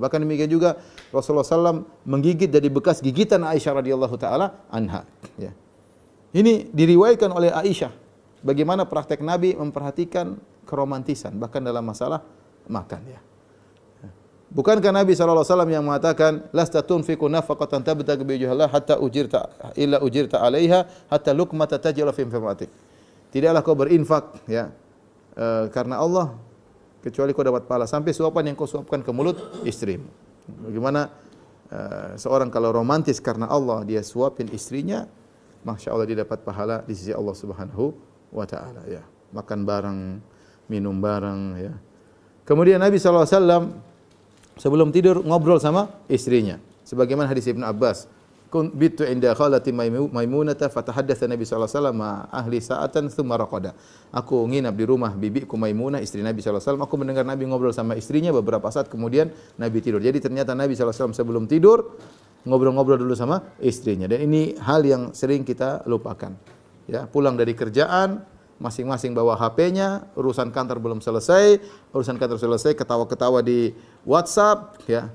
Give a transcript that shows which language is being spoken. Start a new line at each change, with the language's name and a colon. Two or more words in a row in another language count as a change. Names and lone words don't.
Indonesian: Bahkan demikian juga Rasulullah SAW menggigit dari bekas gigitan Aisyah
Arabic: رضي الله تعالى عنها,
Indonesian: ya. Ini diriwayatkan oleh Aisyah bagaimana praktek Nabi memperhatikan keromantisan bahkan dalam masalah makan, ya. Bukankah Nabi SAW yang mengatakan
Arabic: لست تنفق نفقة تبتغي بوجه الله حتى أجرت عليها حتى لقمة تجعل في امرأتك.
Indonesian: Tidaklah kau berinfak, ya, karena Allah kecuali kau dapat pahala sampai suapan yang kau suapkan ke mulut istrimu. Bagaimana seorang kalau romantis karena Allah dia suapin istrinya,
Arabic: ما شاء الله
Indonesian: dia dapat pahala di sisi Allah
Arabic: سبحانه وتعالى,
Indonesian: ya. Makan bareng, minum bareng, ya. Kemudian Nabi SAW sebelum tidur ngobrol sama istrinya. Sebagaimana hadis Ibnu Abbas,
Arabic: بت عند خالتي ميمونة فتحدث النبي صلى الله عليه وسلم أهله ساعة ثم رقد.
Indonesian: Aku nginap di rumah bibiku Maimunah, istri Nabi
Arabic: صلى الله عليه وسلم.
Indonesian: Aku mendengar Nabi ngobrol sama istrinya beberapa saat kemudian Nabi tidur. Jadi ternyata Nabi
Arabic: صلى الله عليه وسلم
Indonesian: sebelum tidur ngobrol-ngobrol dulu sama istrinya. Dan ini hal yang sering kita lupakan. Ya, pulang dari kerjaan masing-masing bawa HP-nya, urusan kantor belum selesai, ketawa-ketawa di WhatsApp, ya.